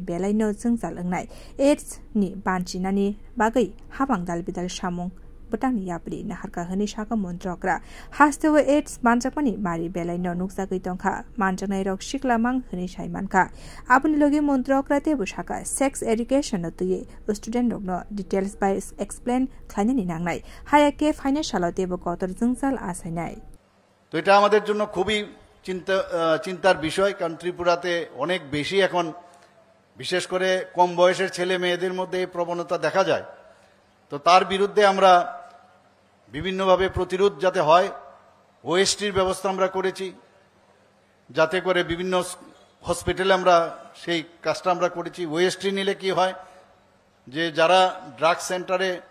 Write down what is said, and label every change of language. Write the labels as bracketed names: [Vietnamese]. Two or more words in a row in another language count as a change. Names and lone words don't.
[Kok Borok] बेलायनो जोंजाल ओंनाय एड्स नि बानचिनानि बागै हाबां दालबिदाल सामुं बटांनि यापरि नाहारका हनि शाखा मन्त्रकरा हास्तेव एड्स मानजाकमानि मारि बेलायनो नुकजागै तंखा मानजानाय रक सिक्लामां हनि साइमानखा आबनि लगे मन्त्रकरा तेबो शाखा [English] sex education [Kok Borok] तुये स्टुडेन्ट रकनो डिटेल्स बाय एक्सप्लेन खायनानि नांनाय हायाके फाइनान्शियल तेबो कतर जोंजाल आसायनाय [Bangla] তো এটা আমাদের জন্য খুবই চিন্তার বিষয় কারণ ত্রিপুরাতে অনেক বেশি এখন বিশেষ করে কম বয়সের ছেলে মেয়েদের মধ্যে এই প্রবণতা দেখা যায় তো তার বিরুদ্ধে আমরা বিভিন্নভাবে প্রতিরোধ যাতে হয় ওএসটির ব্যবস্থা আমরা করেছি যাতে করে বিভিন্ন হসপিটালে আমরা সেই কাজটা আমরা করেছি ওএসটি নিলে কি হয় যে যারা [English] drug centre